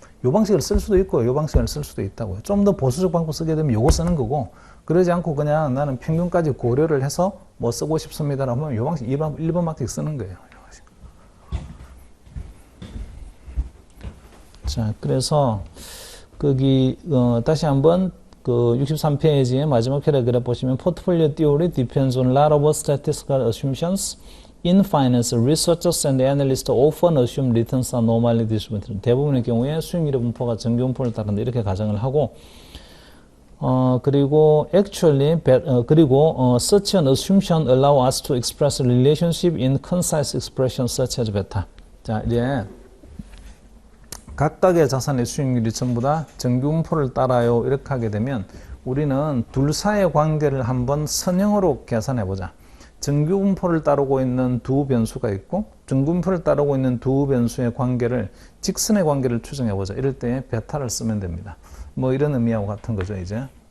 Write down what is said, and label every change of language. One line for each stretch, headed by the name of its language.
Korean: 요 방식을 쓸 수도 있고 요 방식을 쓸 수도 있다고요. 좀 더 보수적 방법 쓰게 되면 요거 쓰는 거고, 그러지 않고 그냥 나는 평균까지 고려를 해서 뭐 쓰고 싶습니다라고 하면 요 방식 1번 방식 쓰는 거예요. 자, 그래서 거기 다시 한번 그 63페이지의 마지막 패러그래프 보시면
English: Portfolio theory depends on a lot of statistical assumptions. In finance, researchers and analysts often assume returns are normally distributed.
Korean: 대부분의 경우에 수익률의 분포가 정규분포를 따른다 이렇게 가정을 하고, 그리고
English: actually,
Korean: 그리고
English: such an assumption allow us to express a relationship in concise expressions such as beta.
Korean: 자, 이제 각각의 자산의 수익률이 전부 다 정규분포를 따라요 이렇게 하게 되면 우리는 둘 사이의 관계를 한번 선형으로 계산해 보자. 정규분포를 따르고 있는 두 변수가 있고 정규분포를 따르고 있는 두 변수의 관계를, 직선의 관계를 추정해 보자. 이럴 때 베타를 쓰면 됩니다. 뭐 이런 의미하고 같은 거죠. 이제